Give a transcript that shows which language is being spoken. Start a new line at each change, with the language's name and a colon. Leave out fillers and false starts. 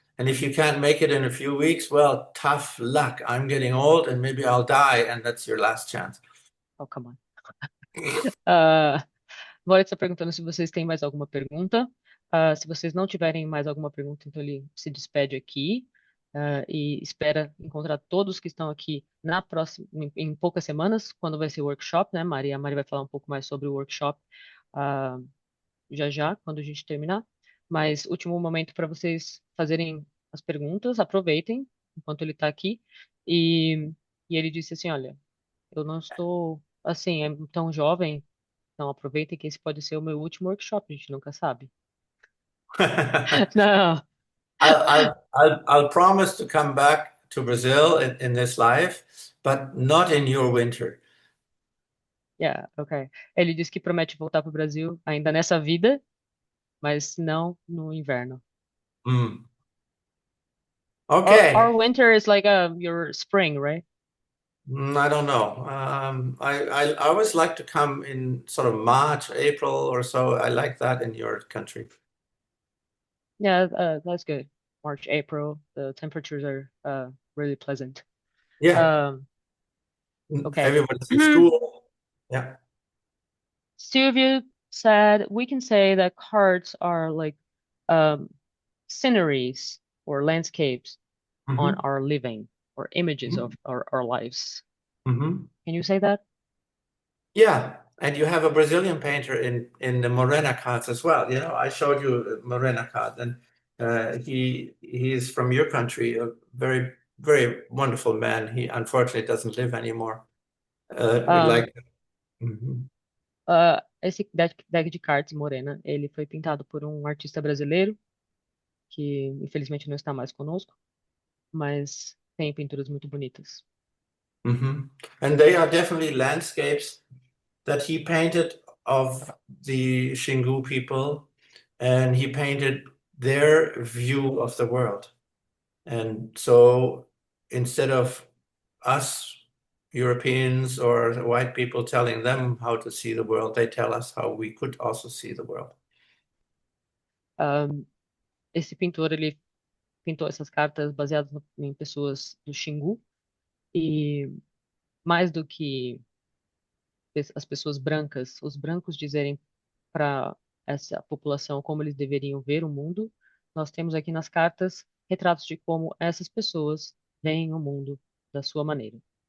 English: And if you can't make it in a few weeks, well, tough luck. I'm getting old and maybe I'll die, and that's your last chance. Oh, come on.
Portuguese: Moritz está perguntando se vocês têm mais alguma pergunta. Se vocês não tiverem mais alguma pergunta, então ele se despede aqui. e espera encontrar todos que estão aqui na próxima, em poucas semanas, quando vai ser o workshop, né, Mari? A Mari vai falar um pouco mais sobre o workshop, ah, já já, quando a gente terminar. Mas último momento para vocês fazerem as perguntas, aproveitem enquanto ele está aqui. E, e ele disse assim, olha, eu não estou assim, tão jovem, então aproveitem que esse pode ser o meu último workshop, a gente nunca sabe. Não,
English: I'll promise to come back to Brazil in this life, but not in your winter. yeah, ok.
Portuguese: Ele disse que promete voltar para o Brasil ainda nessa vida, mas não no inverno. Mm.
English: Our Okay. winter is like your spring, right? I don't know. I always like to come in sort of March, April or so. I like that in your country. Yeah, that's good. March, April, the temperatures are really pleasant. Yeah, Okay. everybody's in school. Yeah. Silvio said we can say that cards are like um, sceneries or landscapes on Mm-hmm. our living or images of our lives. Mm-hmm. Can you say that? Yeah, and you have a Brazilian painter in the Morena cards as well. You know, I showed you a Morena card, and he's from your country, a very very wonderful man. He unfortunately doesn't live anymore. We Um, like. Mhm.
Portuguese: esse deck de cards Morena, ele foi pintado por um artista brasileiro que infelizmente não está mais conosco, mas tem pinturas muito bonitas. Mhm.
English: And they are definitely landscapes that he painted of the Xingu people, and he painted their view of the world. And so instead of us Europeans or white people telling them how to see the world, they tell us how we could also see the world.
Portuguese: Um, esse pintor, ele pintou essas cartas baseadas em pessoas do Xingu e mais do que as pessoas brancas, os brancos dizerem para essa população como eles deveriam ver o mundo, nós temos aqui nas cartas retratos de como essas pessoas veem o mundo da sua maneira.